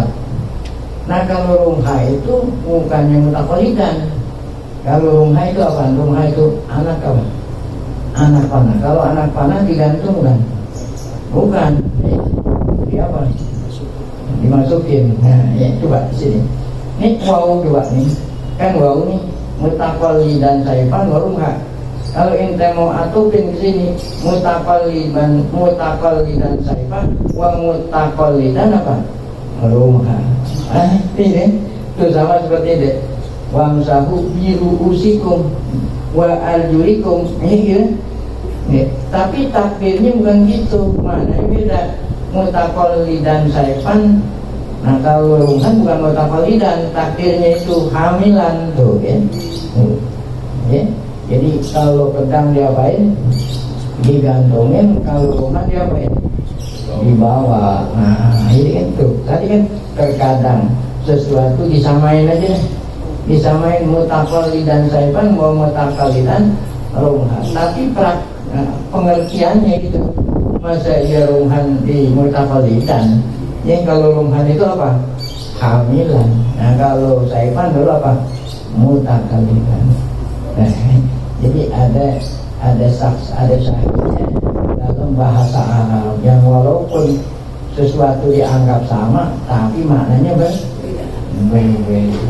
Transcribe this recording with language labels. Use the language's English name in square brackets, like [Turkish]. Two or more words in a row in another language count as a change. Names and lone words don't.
[Indonesian] Nah kalau rumha itu bukannya mutaqallidan. Kalau rumha itu apa? Rumha itu anak apa? Anak panah. Kalau anak panah digantung kan? Bukan. Di apa? Dimasukin. Nah, ya coba sini. Ini wau coba nih. Kan wau nih [Arabic] متقلدا سيفا ورمحا. [Indonesian] Kalau ente mau atupin ke sini [Arabic] متقلدا سيفا ومتقلدا [Indonesian] apa? Rumha. Ini itu sama seperti ini. [Arabic] وامسحوا برءوسكم وأرجلكم. [Indonesian] Ini gitu. Ya, tapi takbirnya bukan gitu, mana beda. [Arabic] متقلدا سيفا. [Indonesian] Nah kalau rumhan bukan mutaqallidan, takbirnya itu hamilan tuh ya. Ya. Jadi kalau pedang diapain? Digantungin, kalau rumhan diapain? Dibawa. Nah ini kan tuh. Tadi kan terkadang sesuatu disamain aja. Disamain [Arabic] متقلدا سيفا ومتقلدا رمحا. [Indonesian] Tapi pengertiannya gitu. Masa iya rumhan di mutaqallidan? Yang kalau rumhan itu apa? Hamilan. Nah kalau saifan dulu apa? Mutaqallidan. Nah, jadi ada syahidnya dalam bahasa Arab yang walaupun sesuatu dianggap sama, tapi maknanya berbeda.